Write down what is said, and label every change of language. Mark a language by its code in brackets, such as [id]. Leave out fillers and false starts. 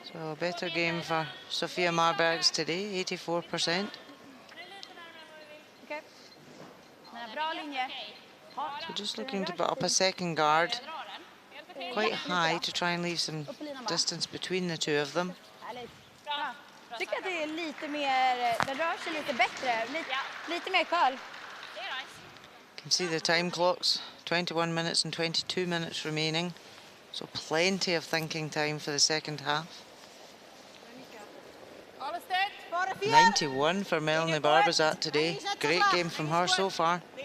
[en] So a better game for Sofia Marbergs today, 84%. [sv] Okej. Bra linje. [en] So just looking to put up a second guard, quite high, to try and leave some distance between the two of them. [sv] Bra. Tycker att det är lite mer, den rör sig lite bättre, lite mer curl. [en] You can see the time clocks, 21 minutes and 22 minutes remaining. So plenty of thinking time for the second half. 91 for Melanie Barbazat today. Great game from her so far.